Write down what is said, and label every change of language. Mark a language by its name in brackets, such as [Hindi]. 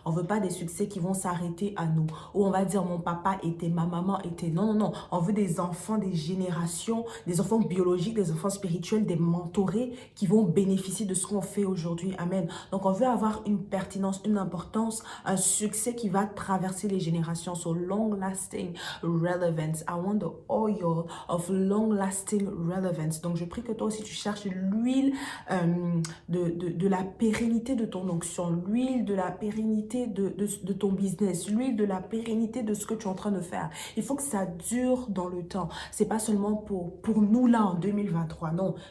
[French] On ne veut pas des succès qui vont s'arrêter à nous. Ou on va dire mon papa était, ma maman était. Non, non, non. On veut des enfants, des générations, des enfants biologiques, des enfants spirituels, des mentorés qui vont bénéficier de ce qu'on fait aujourd'hui. Amen. Donc on veut avoir une pertinence, une importance, un succès qui va traverser les générations. [English] So long-lasting relevance. I want the oil of long-lasting relevance. [French] Donc, je prie que toi aussi, tu cherches l'huile de la pérennité de ton onction, l'huile de la pérennité de ton business, l'huile de la pérennité de ce que tu es en train de faire. Il faut que ça dure dans le temps. C'est pas seulement pour nous là en 2023, non.